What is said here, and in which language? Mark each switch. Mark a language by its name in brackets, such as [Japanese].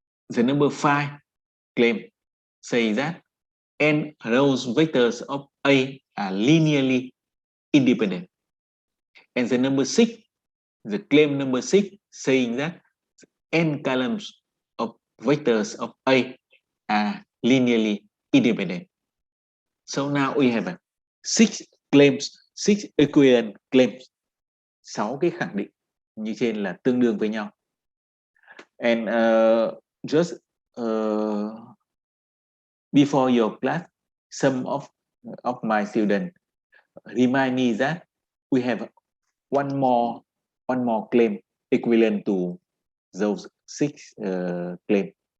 [English] The number 5 claim says that n rows vectors of A are linearly independent. And the number 6, the claim number 6 saying that n columns of vectors of A are linearly independent. So now we have 6 claims, 6 equivalent claims. [Vietnamese] 6 cái khẳng định như trên là tương đương với nhau. [English] And just before your class, some of my students remind me that we have one more claim equivalent to those 6 claims.